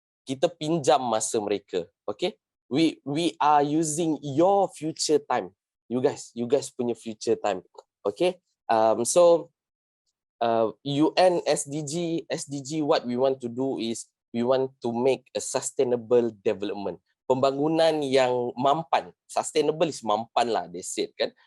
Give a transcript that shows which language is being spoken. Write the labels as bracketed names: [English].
[Malay] kita pinjam masa mereka. [English] Okay, we are using your future time. You guys punya future time. Okay, so UN SDG, what we want to do is we want to make a sustainable development. [Malay] Pembangunan yang mampan. [English] Sustainable is mampan lah, they said kan.